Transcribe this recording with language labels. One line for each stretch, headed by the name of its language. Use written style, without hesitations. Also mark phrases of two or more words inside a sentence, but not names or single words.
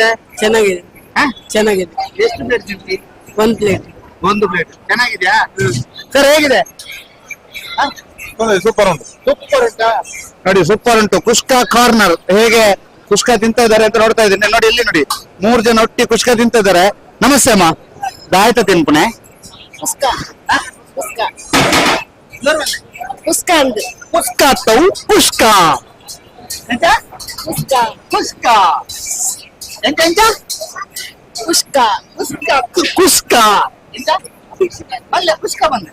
Kannada: ಚೆನ್ನಾಗಿದೆ. ಚೆನ್ನಾಗಿದೆ. ಎಷ್ಟು ಪ್ಲೇಟ್ ತಿಂತಿ? ಒಂದು ಪ್ಲೇಟ್. ಚೆನ್ನಾಗಿದ್ಯಾ? ಸರ್ ಹೇಗಿದೆ?
Tulu: ಸೂಪರ್ ಉಂಟು. ಸೂಪರ್ ಉಂಟಾ? ನೋಡಿ ಸೂಪರ್ ಉಂಟು.
Kannada: ಕುಷ್ಕ ಕಾರ್ನರ್ ಹೇಗೆ ಕುಷ್ಕ ತಿಂತಾ ಇದಾರೆ ಅಂತ ನೋಡ್ತಾ ಇದ್ದೀನಿ. ನೋಡಿ ಇಲ್ಲಿ ನೋಡಿ, 3 ಜನ ಒಟ್ಟಿ ಕುಷ್ಕ ತಿಂತಾ ಇದಾರೆ. ನಮಸ್ತೆ ಅಮ್ಮ,
Tulu: ದಾಯ್ತ ತಿನ್ಪುಣೆ
Kannada: ಕುಸ್ಕ ಅಂದ್
Tulu: ಕುಷ್ಕ ತೌ ಕುಷ್ಕ ಕುಸ್ಕ ಕುಷ್ಕ ಎಂತ ಎಂತ ಕುಸ್ಕ
Kannada: ಕುಷ್ಕ ಅಲ್ಲ ಕುಷ್ಕ ಬಂದ